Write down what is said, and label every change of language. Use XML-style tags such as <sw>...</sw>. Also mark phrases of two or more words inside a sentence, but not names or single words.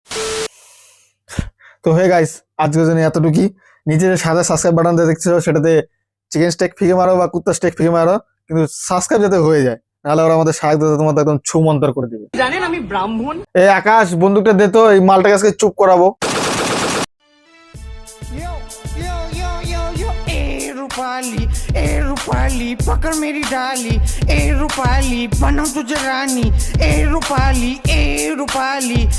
<bn>তো</bn> <en>hey guys,</en> <bn>আজকের জন্য এতটুকুই। নিচে যে সাদা সাবস্ক্রাইব বাটনটা দেখছো সেটাতে</bn> <en>chicken steak</en> <bn>ফিকে মারো বা কুত্তা স্টেক ফিকে মারো, কিন্তু সাবস্ক্রাইব যাতে হয়ে যায়, নাহলে ওরা আমাদের সাহায্য তোমার একদম ছুমন্তর করে দিবে। জানেন আমি ব্রাহ্মণ। এই আকাশ বন্দুকটা দে তো, এই মালটাকে আজকে চুপ করাবো।</bn> <hi>ए रूपाली पकड़ मेरी डाली, ए रूपाली बनाऊं तुझे रानी, ए रूपाली</hi>